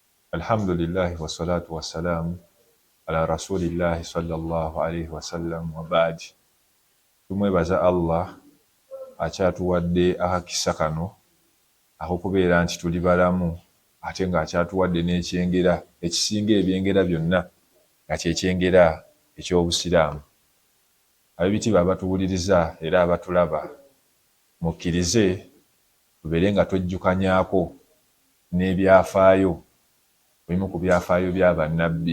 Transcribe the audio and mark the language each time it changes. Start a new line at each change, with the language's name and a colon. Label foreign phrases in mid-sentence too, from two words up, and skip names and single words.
Arabic: الحمد لله والصلاة والسلام على رسول الله صلى الله عليه وسلم وبعد.
Ganda: Tumwebaza Allah akyatuwadde akakisa kano ak'okubeera nti tuli balamu ate nga akyatuwadde n'ekyengera ekisinga ebyengera byonna nga kyekyengera eky'obusiraamu. Ab'ebitiibwa abatuwuliriza era abatulaba, mukkirize tubeere nga twejjukanyaako n'ebyafaayo, ebimu ku byafaayo bya bannabbi.